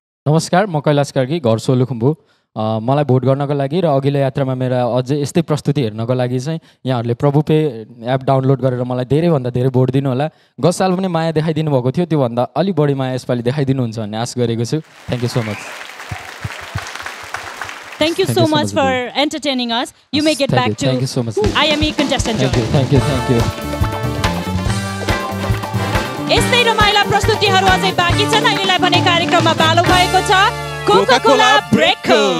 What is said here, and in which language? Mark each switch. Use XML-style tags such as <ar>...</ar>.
<ne>नमस्कार म कैलाश कार्की घर सोलुखुम्बु मलाई भोट गर्नको लागि र अघिल्लो यात्रामा मेरा अझै यस्तै प्रस्तुति हेर्नको लागि चाहिँ यहाँहरूले प्रभु पे एप डाउनलोड गरेर मलाई धेरैभन्दा धेरै भोट दिनु होला गत साल पनि माया देखाइदिनु भएको थियो त्योभन्दा अलि बढी माया यसपालि देखाइदिनुहुन्छ भन्ने आश गरेको छु</ne> <en>Thank you so much Thank you so much for entertaining us. You may get back to IME contestant job. Thank you.</en> <ne>यस्तै रमाइला प्रस्तुतिहरू अझै बाँकी छन् अहिलेलाई भने कार्यक्रममा बालो भएको छ कोका-कोला ब्रेकको</ne>